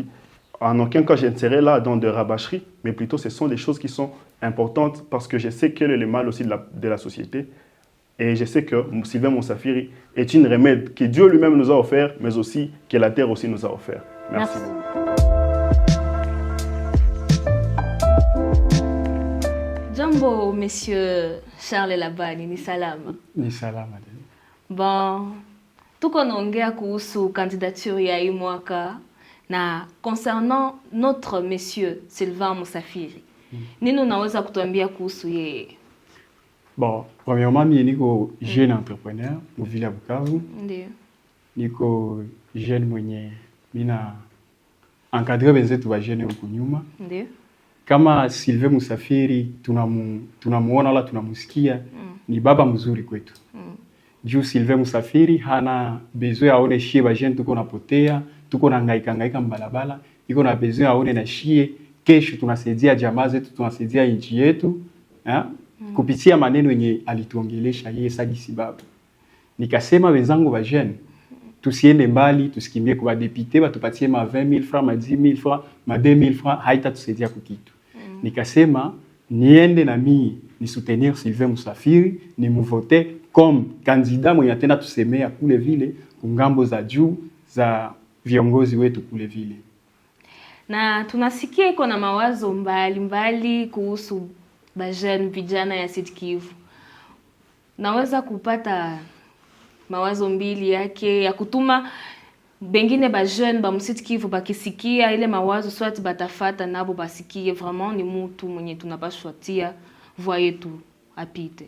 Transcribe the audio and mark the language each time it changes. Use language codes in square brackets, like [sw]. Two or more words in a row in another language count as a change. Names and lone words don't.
[fr] En aucun cas, je ne serai là dans de rabâcheries, mais plutôt ce sont des choses qui sont importantes parce que je sais quel est le mal aussi de la société. Et je sais que Sylvain Moussafiri est une remède que Dieu lui-même nous a offert, mais aussi que la terre aussi nous a offert. Merci beaucoup. [sw] Jambo, monsieur Charles Labani, ni salama. Ni salama. Bon, tuko naongea kuhusu candidature ya hii mwaka na [fr] concernant notre monsieur [sw] Sylvain Moussafiri. Nini unaweza kutuambia kuhusu yeye? [fr] Bon, premièrement, [sw] mimi niko [fr] jeune entrepreneur [sw] mu ville ya Bukavu. Ndio. Niko jeune mwenye mina encadrer wenzetu wa jeune huko nyuma. Ndio. Kama Sylvain Moussafiri tunamuona wala tunamusikia ni baba mzuri kwetu. Juu Sylvain Moussafiri hana besoin aone shie ba jeune tuko napotea, tuko na ngaika mbalabala, iko na besoin aone na shie kesho tunasaidia jamaa zetu, tunasaidia nchi yetu, kupitia maneno yenye alituongelesha yeye Sadisi baba. Nikasema wenzangu ba jeune tusiende mbali, tusikimbie kwa député batupatie ma 20,000 francs, ma 10,000 francs, ma 2,000 francs, haitatusaidia kukitu. Nikasema niende na mimi ni soutenir Sylvain Moussafiri, ni mvote [fr] comme candidat [sw] mwenye atenda tusemea kule vile kungambo za juu za viongozi wetu kule vile. Na tunasikia iko na mawazo mbali kuhusu bajeni vijana ya Sud Kivu. Naweza kupata mawazo mbili yake ya kutuma bengine bajeni ba Sud Kivu bakisikia ile mawazo swati batafata nabo basikie vraiment ni mtu mwenye tunapaswa tia voix yetu apite.